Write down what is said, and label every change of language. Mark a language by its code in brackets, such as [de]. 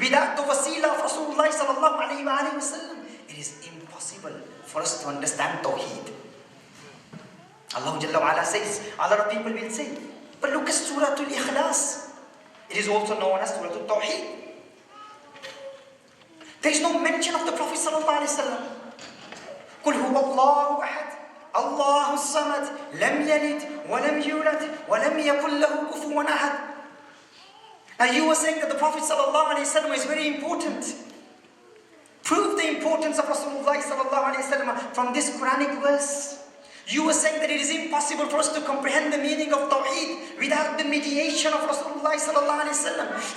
[en] Without the wasila of Rasulullah sallallahu alaihi wasallam, it is impossible for us to understand Tawheed. Allah Jalla wa Ala says, a lot of people will say, but look at Surah Al-Ikhlas. It is also known as Surah Al-Tawheed. There is no mention of the Prophet sallallahu alaihi wasallam. [ar] قل هو الله أحد الله الصمد لم يلد ولم يولد ولم يكن له كفوا أحد. [en] Now you were saying that the Prophet sallallahu alaihi wasallam is very important. Prove the importance of Rasulullah sallallahu alaihi wasallam from this Quranic verse. You were saying that it is impossible for us to comprehend the meaning of Tawheed without the mediation of Rasulullah sallallahu alaihi wasallam.